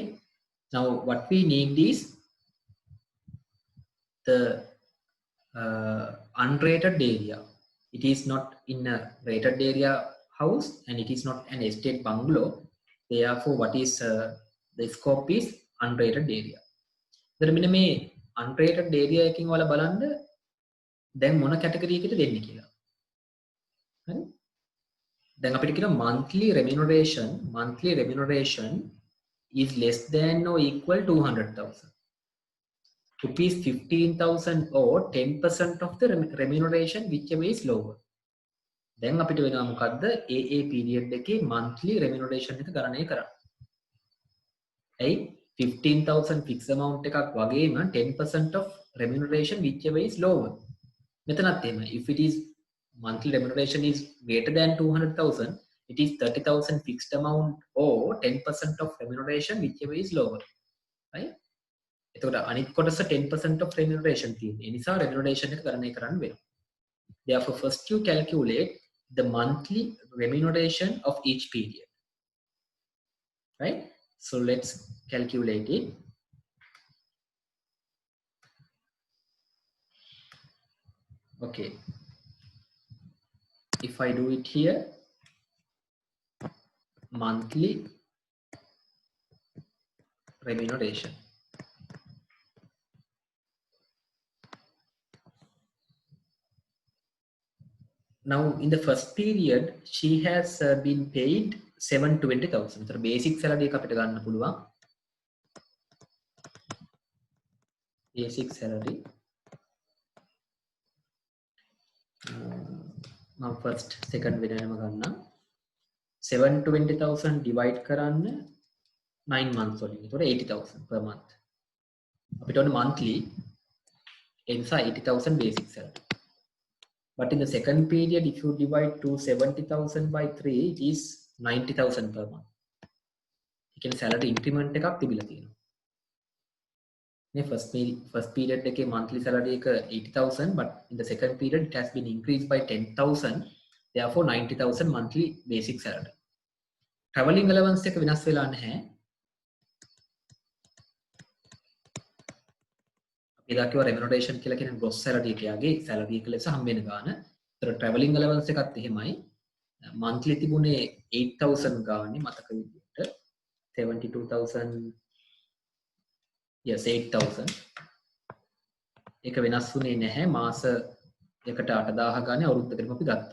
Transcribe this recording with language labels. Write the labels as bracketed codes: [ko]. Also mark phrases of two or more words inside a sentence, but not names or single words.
[en] Now, what we need is the unrated area. It is not in a rated area house and it is not an estate bungalow. Therefore, what is the scope is unrated area. [si] දැන් මෙන්න මේ [en] unrated area [si] එකකින් ඔයාලා බලන්න දැන් මොන කැටගරි එකකටද දෙන්නේ කියලා. හරි? දැන් අපිට කියනවා [en] monthly remuneration is less than or equal to 200,000. Rupees 15,000 or 10% of the remuneration whichever is lower. [si] දැන් අපිට වෙනවා මොකද්ද? [en] AA period [si] එකේ [en] monthly remuneration [si] එක ගණනය කරන්න. [en] ඇයි 15,000 fixed amount [si] එකක් වගේම [en] 10% of remuneration whichever is lower. [si] මෙතනත් එහෙම. [en] If it is monthly remuneration is greater than 200,000, it is 30,000 fixed amount or 10% of remuneration whichever is lower. Right? [si] එතකොට අනිත් කොටස [en] 10% of remuneration [si] තියෙනවා. ඒ නිසා remuneration එක ගණනය කරන්න වෙනවා. [en] Therefore, first you calculate the monthly remuneration of each period. Right? So let's calculate it. Okay. If I do it here, monthly remuneration. Now, in the first period, she has been paid 720,000. So basic salary [si] එක අපිට ගන්න පුළුවන්. [en] Basic salary. Now first, second [si] වෙනම ගන්න. 720,000 divide කරන්න 9 months වලින්. ඒතකොට 80,000 [en] per month. [si] අපිට ඕනේ monthly. ඒ නිසා 80,000 [en] basic salary. But in the second period, if you divide 270,000 by 3, it is 90,000 per month. You can salary increment [si] එකක් තිබිලා තියෙනවා. මේ [en] first period [si] එකේ [en] monthly salary [si] එක 80,000, [en] but in the second period it has been increased by 10,000. Therefore 90,000 monthly basic salary. Travelling allowance [si] එක වෙනස් වෙලා නැහැ. අපි දක්වන remuneration කියලා කියන [en] gross salary [si] එකගේ salary එක ලෙස හම්බ වෙන ගාන. ඒතර [en] travelling allowance [si] එකත් එහෙමයි. monthly තිබුණේ 8,000 ගානේ මතක විදිහට 72,000 yes 8,000 ඒක වෙනස් වුණේ නැහැ මාස එකට 8,000 ගානේ අවුරුද්දකටම අපි ගත්තා.